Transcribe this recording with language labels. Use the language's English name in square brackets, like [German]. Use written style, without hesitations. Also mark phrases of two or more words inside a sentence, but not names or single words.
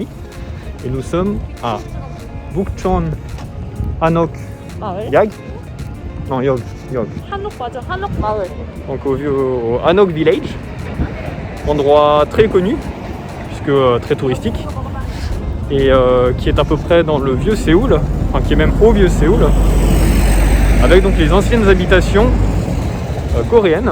[French] Et nous sommes à Bukchon Hanok Yag. Non, Yog. [Korean] 한옥 맞아, 한옥 마을. [French] Donc au Hanok Village, endroit très connu, puisque très touristique, et qui est à peu près dans le vieux Séoul, enfin qui est même au vieux Séoul, avec donc les anciennes habitations coréennes.